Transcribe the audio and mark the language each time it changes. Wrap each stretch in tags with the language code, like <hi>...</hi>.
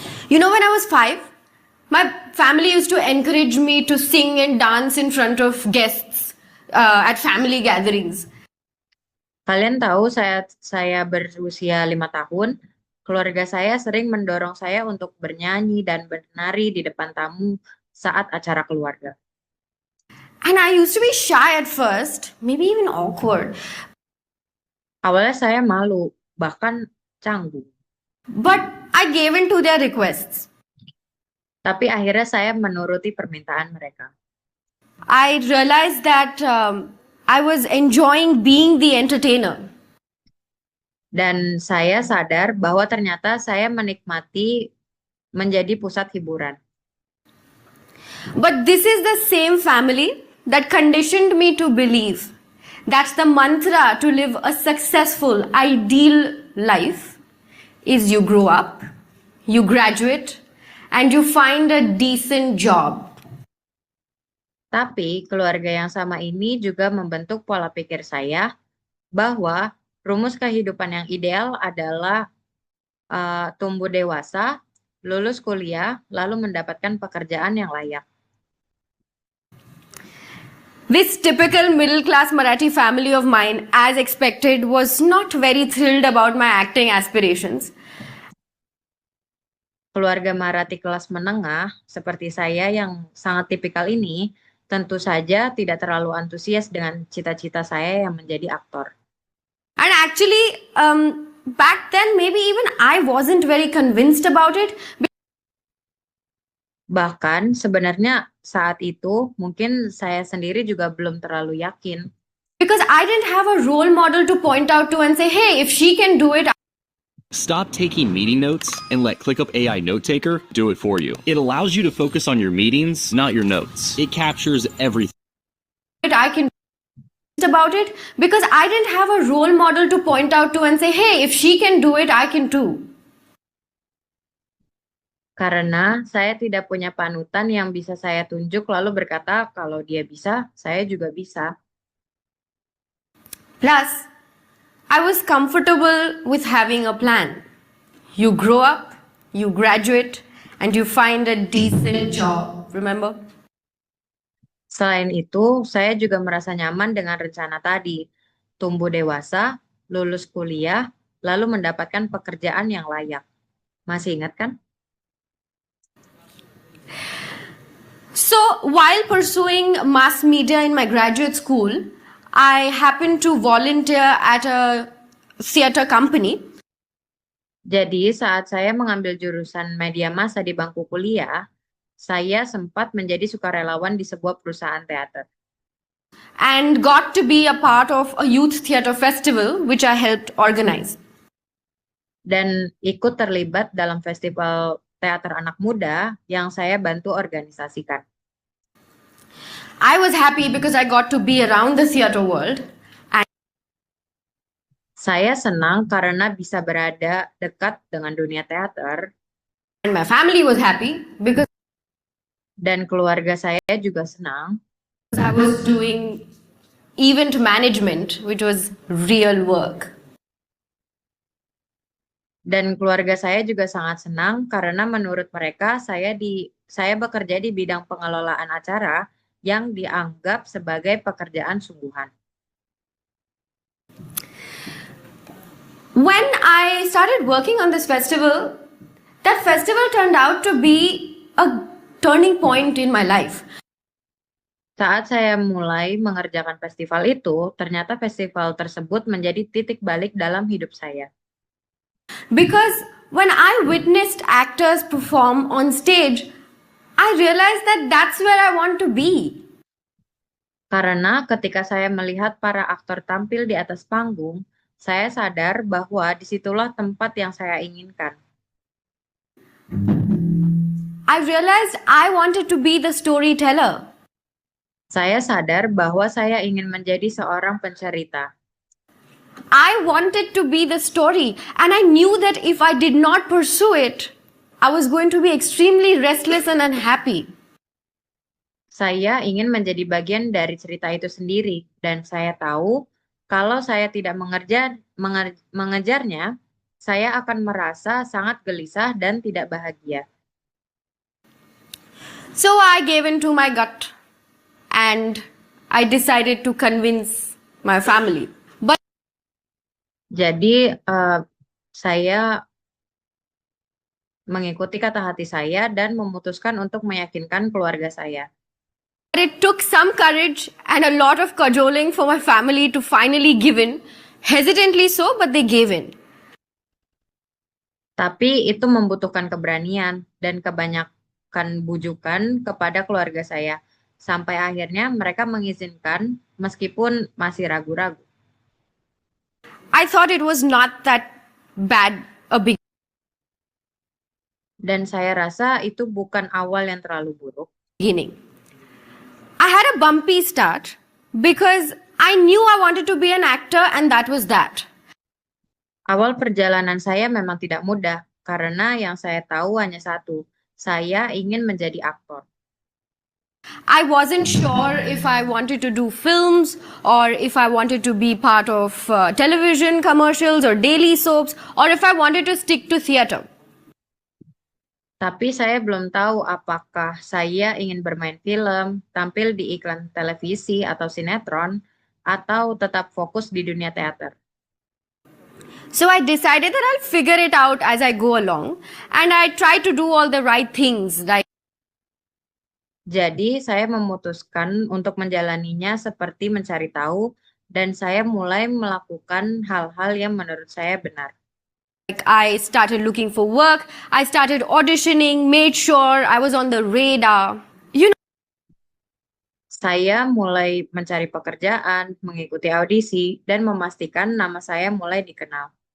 <en>When I was 5, my family used to encourage me to sing and dance in front of guests at family gatherings.</en> <id>Kalian tahu saya berusia 5 tahun, keluarga saya sering mendorong saya untuk bernyanyi dan bernari di depan tamu saat acara keluarga.</id> <en>And I used to be shy at first, maybe even awkward.</en> <id>Awalnya saya malu, bahkan canggung.</id> <en>But I gave in to their requests.</en> <id>Tapi akhirnya saya menuruti permintaan mereka.</id> <en>I realized that I was enjoying being the entertainer.</en> <id>Dan saya sadar bahwa ternyata saya menikmati menjadi pusat hiburan.</id> <en>But this is the same family that conditioned me to believe that the mantra to live a successful, ideal life is you grow up, you graduate, and you find a decent job.</en> <id>Tapi keluarga yang sama ini juga membentuk pola pikir saya bahwa rumus kehidupan yang ideal adalah tumbuh dewasa, lulus kuliah, lalu mendapatkan pekerjaan yang layak.</id> <en>This typical middle-class Marathi family of mine, as expected, was not very thrilled about my acting aspirations.</en> <id>Keluarga Marathi kelas menengah, seperti saya yang sangat tipikal ini, tentu saja tidak terlalu antusias dengan cita-cita saya yang menjadi aktor.</id> <en>And actually, back then, maybe even I wasn't very convinced about it.</en> <id>Bahkan sebenarnya saat itu mungkin saya sendiri juga belum terlalu yakin.</id> <en>Because I didn't have a role model to point out to and say, hey, if she can do it. Stop taking meeting notes and let ClickUp AI Note Taker do it for you. It allows you to focus on your meetings, not your notes. It captures everything. I can about it because I didn't have a role model to point out to and say, hey, if she can do it, I can too.</en> <id>Karena saya tidak punya panutan yang bisa saya tunjuk lalu berkata, kalau dia bisa, saya juga bisa.</id> <en>Plus, I was comfortable with having a plan. You grow up, you graduate, and you find a decent job. Remember?</en> <id>Selain itu, saya juga merasa nyaman dengan rencana tadi. Tumbuh dewasa, lulus kuliah, lalu mendapatkan pekerjaan yang layak. Masih ingat kan?</id> <en>So, while pursuing mass media in my graduate school, I happened to volunteer at a theatre company.</en> <id>Jadi, saat saya mengambil jurusan media massa di bangku kuliah, saya sempat menjadi sukarelawan di sebuah perusahaan teater.</id> <en>And got to be a part of a youth theatre festival which I helped organize.</en> <id>Dan ikut terlibat dalam festival teater anak muda yang saya bantu organisasikan.</id> <en>I was happy because I got to be around the theatre world.</en> <id>Saya senang karena bisa berada dekat dengan dunia teater.</id> <en>And my family was happy because</en> <id>Dan keluarga saya juga senang</id> <en>I was doing event management, which was real work.</en> <id>Dan keluarga saya juga sangat senang karena menurut mereka saya bekerja di bidang pengelolaan acara yang dianggap sebagai pekerjaan sungguhan.</id> <en>When I started working on this festival, that festival turned out to be a turning point in my life.</en> <id>Saat saya mulai mengerjakan festival itu, ternyata festival tersebut menjadi titik balik dalam hidup saya.</id> <en>Because when I witnessed actors perform on stage, I realized that that's where I want to be.</en> <id>Karena ketika saya melihat para aktor tampil di atas panggung, saya sadar bahwa disitulah tempat yang saya inginkan.</id> <en>I realized I wanted to be the storyteller.</en> <id>Saya sadar bahwa saya ingin menjadi seorang pencerita.</id> <en>I wanted to be the story, and I knew that if I did not pursue it, I was going to be extremely restless and unhappy.</en> <id>Saya ingin menjadi bagian dari cerita itu sendiri, dan saya tahu kalau saya tidak mengejarnya, saya akan merasa sangat gelisah dan tidak bahagia.</id> <en>So I gave in to my gut, and I decided to convince my family. But</en> <id>Jadi, saya mengikuti kata hati saya dan memutuskan untuk meyakinkan keluarga saya.</id> <en>it took some courage and a lot of cajoling for my family to finally give in. Hesitantly so, but they gave in.</en> <id>Tapi itu membutuhkan keberanian dan kebanyakan bujukan kepada keluarga saya. Sampai akhirnya mereka mengizinkan meskipun masih ragu-ragu.</id> <en>I thought it was not that bad a</en> <id>Dan saya rasa itu bukan awal yang terlalu buruk.</id> <en>beginning. I had a bumpy start because I knew I wanted to be an actor, and that was that.</en> <id>Awal perjalanan saya memang tidak mudah, karena yang saya tahu hanya satu, saya ingin menjadi aktor.</id> <en>I wasn't sure if I wanted to do films or if I wanted to be part of television commercials or daily soaps, or if I wanted to stick to theatre.</en> <id>Tapi saya belum tahu apakah saya ingin bermain film, tampil di iklan televisi atau sinetron, atau tetap fokus di dunia teater.</id> <en>So I decided that I'll figure it out as I go along, and I try to do all the right things.</en> <id>Jadi saya memutuskan untuk menjalaninya seperti mencari tahu, dan saya mulai melakukan hal-hal yang menurut saya benar.</id> <en>Like I started looking for work, I started auditioning, made sure I was on the radar.</en> <id>Saya mulai mencari pekerjaan, mengikuti audisi, dan memastikan nama saya mulai dikenal.</id>